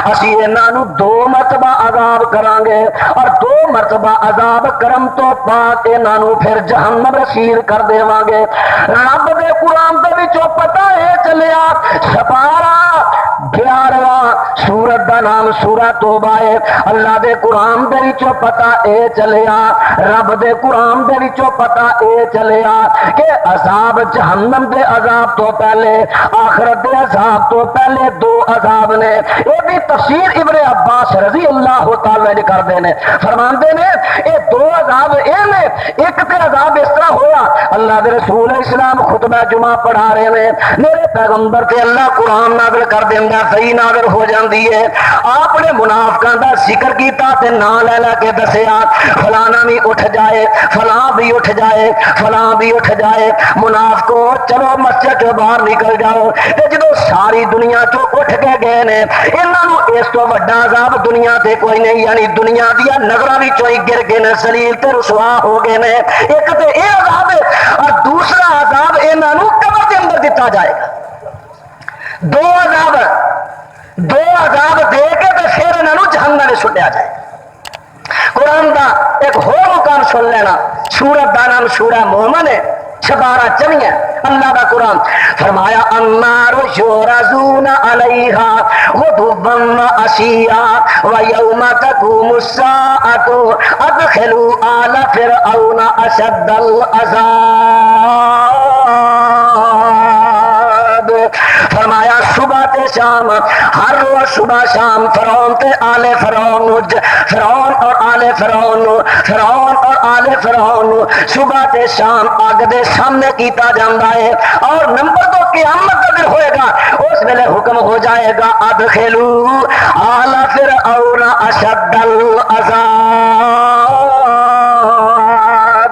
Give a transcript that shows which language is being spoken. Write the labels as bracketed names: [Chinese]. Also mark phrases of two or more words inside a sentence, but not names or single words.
[Punjabi] اسی انہاں نو 2 مرتبہ عذاب کرانگے اور 2 مرتبہ عذاب کرم تو بعد انہاں نو پھر جہنم رسید کر دیواں گے۔ رب دے قرآن دے وچوں پتہ ہے چلیا سپارہ 11واں سورت دا نام سورہ توبہ ہے۔ اللہ دے قرآن دے وچوں پتہ اے چلیا رب دے قرآن دے وچوں پتہ اے چلیا کہ عذاب جہنم دے عذاب تو پہلے آخرت دے عذاب تو پہلے 2 عذاب نے۔ اے بھی تفسیر ابن عباس [Arabic] رضی اللہ تعالی عنہ [Punjabi] کردے نے، فرماندے نے اے 2 عذاب اے نے، ایک تے عذاب اس طرح ہویا اللہ دے رسول اسلام خطبہ جمعہ پڑھا رہے نے، میرے پیغمبر تے اللہ قرآن نازل کر دیندا صحیح نازل ہو جاندی ہے۔ آپ نے منافقاں دا ذکر کیتا تے نام لے لے کے دسیا فلانا بھی اٹھ جائے فلاں بھی اٹھ جائے فلاں بھی اٹھ جائے، [Urdu] منافقو چلو مسجد کے باہر نکل جاؤ۔ [Punjabi] تے جدو ساری دنیا تو اٹھ کے گئے نے انہاں نو اس تو بڑا عذاب دنیا تے کوئی نہیں، یعنی دنیا دیا نگراں وچوں ہی گر گئے نے، ذلیل تے رسوا ہو گئے نے۔ ایک تے اے عذاب ہے اور دوسرا عذاب انہاں نو قبر دے اندر دتا جائے گا۔ 2 عذاب دے کے تے پھر انہاں نو جہنم میں سٹیا جائے گا۔ قرآن دا ایک ہور مقام سن لینا، سورت دا نام سورہ مومن ہے، 12 اللہ دا قرآن فرمایا [Arabic] النار یورزون علیہا غدوا وعشیا ویوم تقوم الساعۃ ادخلوا آل فرعون اشد العذاب۔ [Punjabi] فرمایا صبح تے شام، ہر روز صبح شام فرعون تے آل فرعون، فرعون اور آل فرعون، فرعون اور آل فرعون صبح تے شام اگ دے سامنے کیتا جاندا ہے۔ اور نمبر 2 قیامت کا دن ہوئے گا، اس ویلے حکم ہو جائے گا [Arabic] ادخلوا آل فرعون اشد العذاب۔